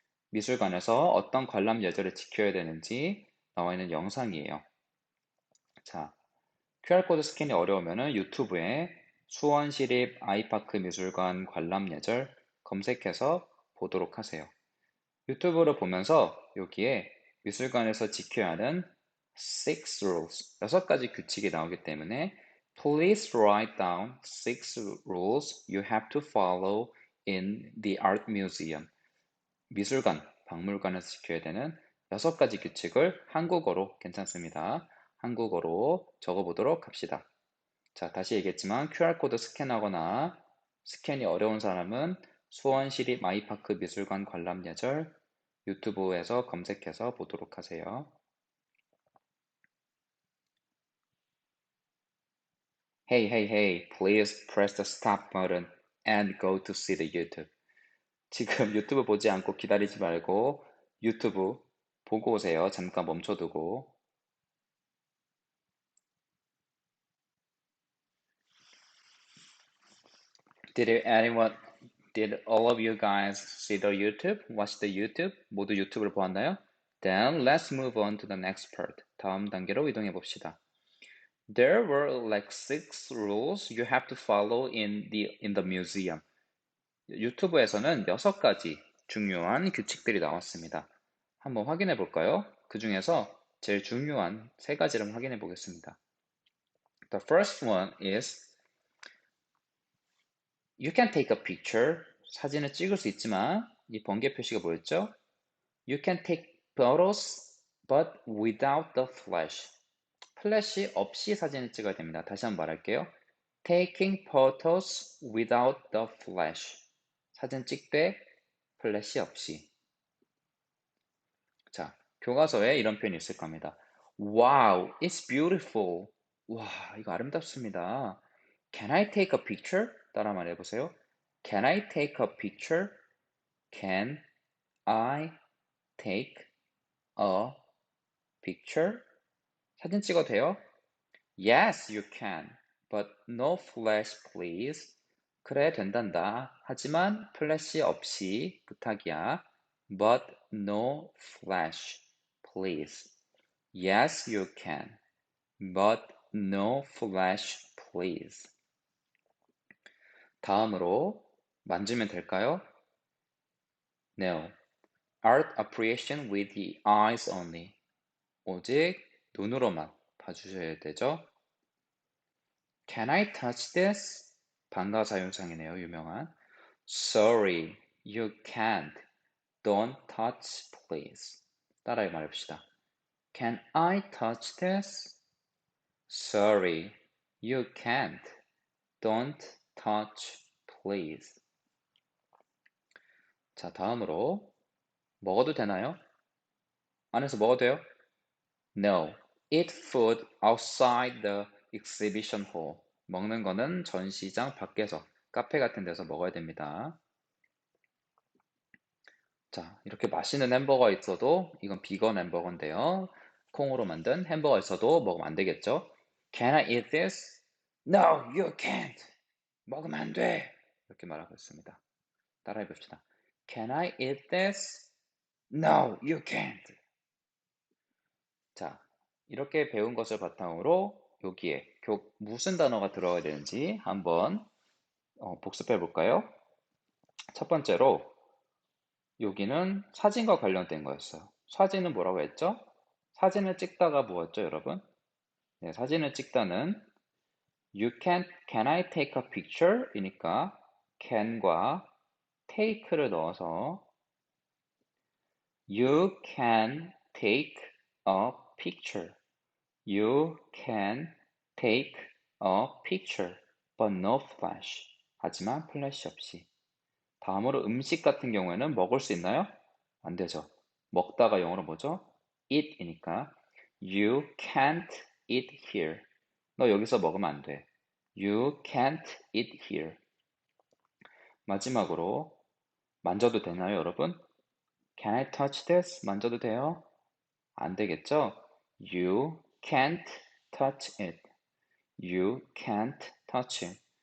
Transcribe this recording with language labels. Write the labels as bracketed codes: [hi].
[ko] 미술관에서 어떤 관람 예절을 지켜야 되는지 나와 있는 영상이에요. 자, QR코드 스캔이 어려우면 유튜브에 수원시립 아이파크 미술관 관람 예절 검색해서 보도록 하세요. 유튜브로 보면서 여기에 미술관에서 지켜야 하는 [en] 6 rules, [ko] 6가지 규칙이 나오기 때문에 [en] Please write down 6 rules you have to follow in the art museum. [ko] 미술관, 박물관에서 지켜야 되는 6가지 규칙을 한국어로 괜찮습니다. 한국어로 적어보도록 합시다. 자, 다시 얘기했지만 QR코드 스캔하거나 스캔이 어려운 사람은 수원시립 아이파크 미술관 관람 예절 유튜브에서 검색해서 보도록 하세요. [en] Hey, please press the stop button and go to see the YouTube. [ko] 지금 유튜브 보지 않고 기다리지 말고 유튜브 보고 오세요. 잠깐 멈춰두고. [en] Did anyone Did all of you guys see the YouTube? Watch the YouTube? [ko] 모두 유튜브를 보았나요? [en] Then let's move on to the next part. [ko] 다음 단계로 이동해 봅시다. [en] There were like 6 rules you have to follow in the museum. [ko] 유튜브에서는 6가지 중요한 규칙들이 나왔습니다. 한번 확인해 볼까요? 그 중에서 제일 중요한 3가지를 확인해 보겠습니다. [en] The first one is You can take a picture. [ko] 사진을 찍을 수 있지만 이 번개 표시가 뭐였죠? [en] You can take photos but without the flash. [ko] 플래시 없이 사진을 찍어야 됩니다. 다시 한번 말할게요. [en] Taking photos without the flash. [ko] 사진 찍되 플래시 없이. 자, 교과서에 이런 표현이 있을 겁니다. [en] Wow, it's beautiful. [ko] 와, 이거 아름답습니다. [en] Can I take a picture? [ko] 따라 말해보세요. [en] Can I take a picture? Can I take a picture? [ko] 사진 찍어도 돼요? [en] Yes, you can. But no flash, please. [ko] 그래, 된단다. 하지만 플래시 없이 부탁이야. [en] But no flash, please. Yes, you can. But no flash, please. [ko] 다음으로 만지면 될까요? [en] No. Art appreciation with the eyes only. [ko] 오직 눈으로만 봐주셔야 되죠. [en] Can I touch this? [ko] 방가사용상이네요, 유명한. [en] Sorry, you can't. Don't touch, please. [ko] 따라해 말해봅시다. [en] Can I touch this? Sorry, you can't. Don't touch, please. [ko] 자, 다음으로 먹어도 되나요? 안에서 먹어도 돼요? [en] No. Eat food outside the exhibition hall. [ko] 먹는 거는 전시장 밖에서, 카페 같은 데서 먹어야 됩니다. 자, 이렇게 맛있는 햄버거 있어도 이건 비건 햄버거인데요. 콩으로 만든 햄버거 있어도 먹으면 안 되겠죠? [en] Can I eat this? No, you can't. [ko] 먹으면 안 돼. 이렇게 말하고 있습니다. 따라해 봅시다. [en] Can I eat this? No, you can't. [ko] 자, 이렇게 배운 것을 바탕으로 여기에 무슨 단어가 들어가야 되는지 한번 복습해 볼까요? 첫 번째로 여기는 사진과 관련된 거였어요. 사진은 뭐라고 했죠? 사진을 찍다가 뭐였죠, 여러분? 네, 사진을 찍다는 [en] can I take a picture? [ko] 이니까 [en] can과 take를 [ko] 넣어서 [en] you can take a picture. You can take a picture, but no flash. [ko] 하지만 플래시 없이. 다음으로 음식 같은 경우에는 먹을 수 있나요? 안 되죠. 먹다가 영어로 뭐죠? [en] eat이니까 You can't eat here. [ko] 너 여기서 먹으면 안 돼. [en] You can't eat here. [ko] 마지막으로 만져도 되나요, 여러분? [en] Can I touch this? [ko] 만져도 돼요? 안 되겠죠? [en] You can't touch it. You can't touch it.